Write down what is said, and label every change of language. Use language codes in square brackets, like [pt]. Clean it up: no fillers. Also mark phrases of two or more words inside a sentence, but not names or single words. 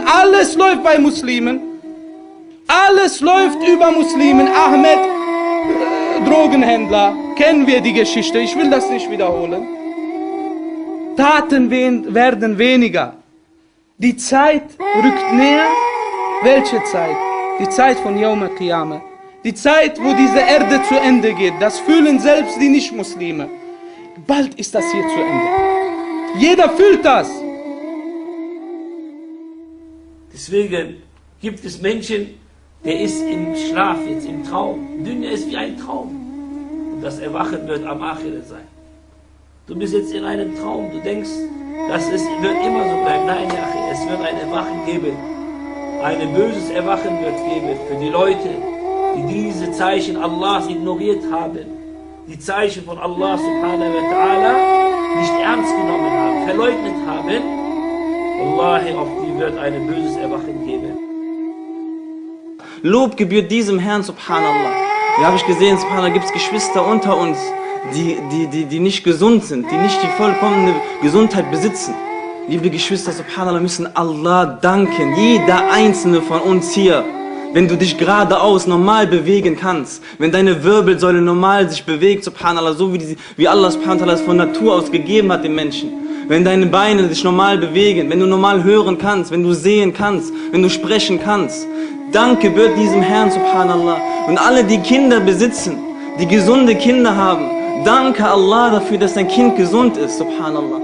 [de] Alles läuft bei Muslimen. Alles läuft über Muslimen. Ahmed, Drogenhändler, kennen wir die Geschichte, ich will das nicht wiederholen. Taten werden weniger. Die Zeit rückt näher. Welche Zeit? Die Zeit von [ar] يوم القيامة. [de] Die Zeit, wo diese Erde zu Ende geht. Das fühlen selbst die Nicht-Muslime. Bald ist das hier zu Ende. Jeder fühlt das. Deswegen gibt es Menschen, der ist im Schlaf, jetzt im Traum. Dunya ist wie ein Traum. Und das Erwachen wird am Akhirah sein. Du bist jetzt in einem Traum, du denkst, wird immer so bleiben. Nein, es wird ein Erwachen geben. Ein böses Erwachen wird geben für die Leute, die diese Zeichen Allahs ignoriert haben. Die Zeichen von [ar] الله سبحانه وتعالى [de] nicht ernst genommen haben, verleugnet haben. Wallahi, auf die wird ein böses Erwachen geben. Lob gebührt diesem Herrn, subhanallah. Ja, habe ich gesehen, subhanallah, gibt es Geschwister unter uns, die nicht gesund sind, die nicht die vollkommene Gesundheit besitzen. Liebe Geschwister, subhanallah, müssen Allah danken, jeder einzelne von uns hier. Wenn du dich geradeaus normal bewegen kannst, wenn deine Wirbelsäule normal sich bewegt, subhanallah, so wie [ar] الله سبحانه وتعالى [de] es von Natur aus gegeben hat den Menschen. Wenn deine Beine sich normal bewegen, wenn du normal hören kannst, wenn du sehen kannst, wenn du sprechen kannst. Danke gebührt diesem Herrn, subhanallah. Und alle, die Kinder besitzen, die gesunde Kinder haben, danke Allah dafür, dass dein Kind gesund ist, subhanallah.